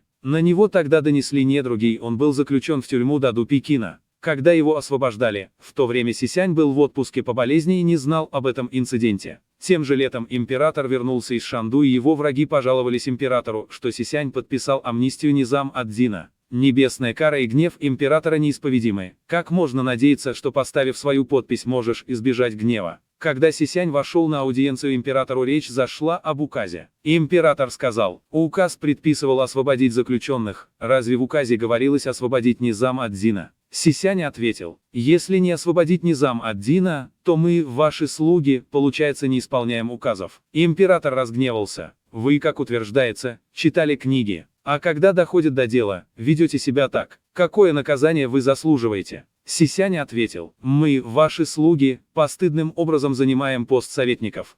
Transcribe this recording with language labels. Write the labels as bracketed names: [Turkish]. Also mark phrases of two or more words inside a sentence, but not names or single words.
[Russian] На него тогда донесли недруги, он был заключен в тюрьму Даду Пекина. Когда его освобождали, в то время Сисянь был в отпуске по болезни и не знал об этом инциденте. Тем же летом император вернулся из Шанду, и его враги пожаловались императору, что Сисянь подписал амнистию Низам ад-Дина. Небесная кара и гнев императора неисповедимы. Как можно надеяться, что, поставив свою подпись, можешь избежать гнева? Когда Сисянь вошел на аудиенцию императору, речь зашла об указе. Император сказал: «Указ предписывал освободить заключенных, разве в указе говорилось освободить Низам ад-Дина?» Сисянь ответил: «Если не освободить Низам ад-Дина, то мы, ваши слуги, получается, не исполняем указов». Император разгневался: «Вы, как утверждается, читали книги, а когда доходит до дела, ведете себя так. Какое наказание вы заслуживаете?» Сисянь ответил: «Мы, ваши слуги, постыдным образом занимаем пост советников.